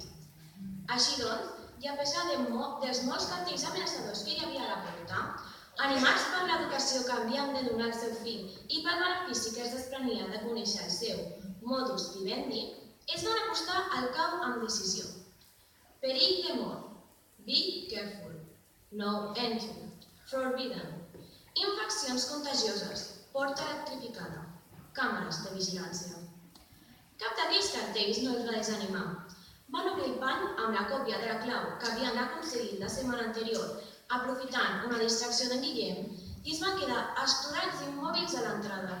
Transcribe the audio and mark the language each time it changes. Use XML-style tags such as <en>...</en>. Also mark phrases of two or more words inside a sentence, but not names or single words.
<ca>Així doncs, i a pesar dels molts cartells amenaçadors que hi havia a la porta, animats per l'educació que havien de donar al seu fill i pel benefici que es desprenia de conèixer el seu</ca> <la>modus vivendi,</la> <ca>es van acostar al cau amb decisió. Perill de mort.</ca> <en>Be careful. No entry. Forbidden.</en> <ca>Infeccions contagioses. Porta electrificada. Càmeres de vigilància. Cap d'aquells cartells no els va desanimar. Van obrir el pany amb la còpia de la clau que havien aconseguit la setmana anterior, aprofitant una distracció d'en Guillem, i es van quedar astorats immòbils a l'entrada.</ca>